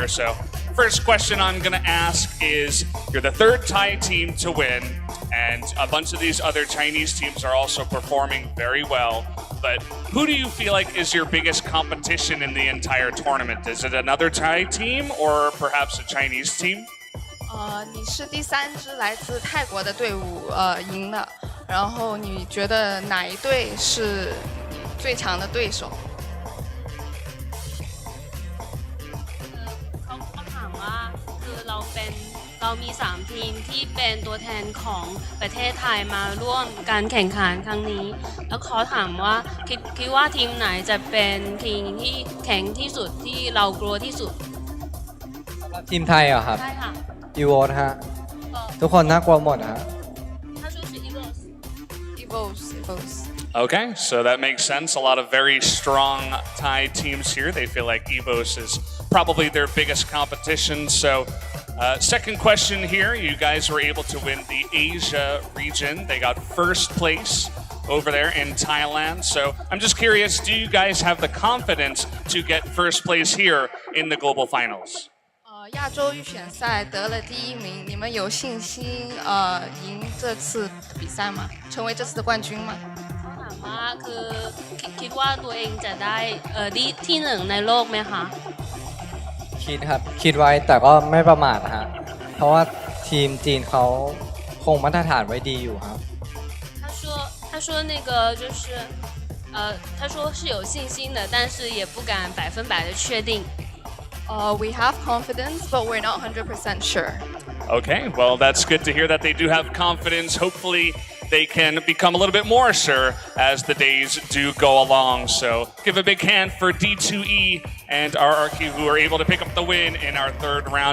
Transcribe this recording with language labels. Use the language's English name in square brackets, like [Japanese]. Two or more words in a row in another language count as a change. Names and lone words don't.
[English] So first question I'm going to ask is, you're the 3rd Thai team to win, and a bunch of these other Chinese teams are also performing very well. But who do you feel like is your biggest competition in the entire tournament? Is it another Thai team or perhaps a Chinese team? [Chinese] 你是第3支来自泰国的队伍赢的，然后你觉得哪一队是最强的对手？ [Thai] เป็นเรามี3ทีมที่เป็นตัวแทนของประเทศไทยมาร่วมการแข่งขันครั้งนี้แล้วขอถามว่าคิดว่าทีมไหนจะเป็นทีมที่แข็งที่สุดที่เรากลัวที่สุด ทีมไทยเหรอครับ ใช่ค่ะ อีโวฮะ ทุกคนน่ากลัวหมดฮะ ถ้าชื่อ是 Eagles Evos. [English] Okay, so that makes sense. A lot of very strong Thai teams here. They feel like EVOS is probably their biggest competition. So, second question here. You guys were able to win the Asia region. They got first place over there in Thailand. So, I'm just curious, do you guys have the confidence to get first place here in the global finals? [Chinese] 亚洲预选赛得了第1名，你们有信心赢这次的比赛吗？成为这次的冠军吗？ [Thai] ถามว่าคือคิดว่าตัวเองจะได้ที่1ในโลกไหมคะ คิดครับ คิดไว้แต่ก็ไม่ประมาทฮะ เพราะว่าทีมจีนเขาคงมาตรฐานไว้ดีอยู่ครับ [Chinese] 他说那个就是他说是有信心的，但是也不敢100%的确定。 [English] We have confidence, but we're not 100% sure. Okay, well, that's good to hear that they do have confidence. Hopefully, they can become a little bit more sure as the days do go along. So, give a big hand for D2E and RRQ who are able to pick up the win in our third round.